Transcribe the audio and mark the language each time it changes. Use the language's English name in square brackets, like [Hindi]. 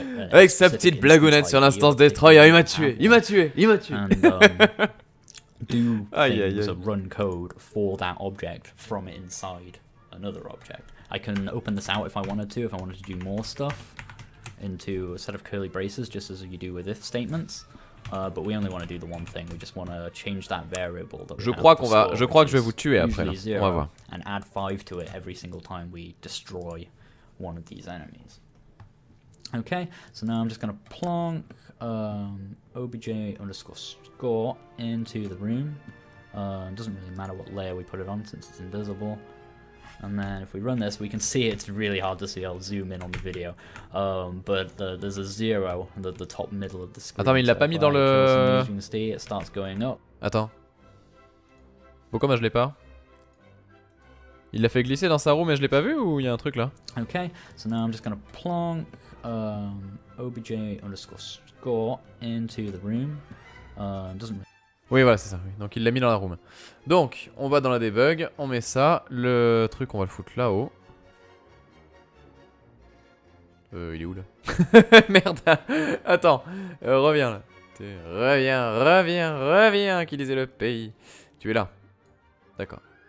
[French] Avec sa petite blagounette sur l'instance Destroyer, il m'a tué, il m'a tué, il m'a tué. [English] Do things that run code for that object from inside another object. I can open this out if I wanted to do more stuff into a set of curly braces, just as you do with if statements. But we only want to do the one thing. We just want to change that variable. That [French] je crois que je vais vous tuer après. Là. On va voir. [English] And add 5 to it every single time we destroy one of these enemies. Okay, so now I'm just going to plonk obj_score into the room. It doesn't really matter what layer we put it on since it's invisible. And then if we run this, we can see it's really hard to see. I'll zoom in on the video. But there's a 0 at the top middle of the screen. [French] Attends, mais il l'a pas mis dans le... [English] You can see it starts going up. [French] Attends. Pourquoi moi je l'ai pas? Il l'a fait glisser dans sa roue mais je l'ai pas vu ou il y a un truc là? [English] Okay, so now I'm just gonna plonk obj_score into the room. Doesn't really... [French] Oui, voilà, c'est ça. Oui. Donc il l'a mis dans la room. Donc, on va dans la debug, on met ça. Le truc, on va le foutre là-haut. Il est où là? Merde. Attends, reviens là. Reviens, qui disait le pays. Tu es là. D'accord.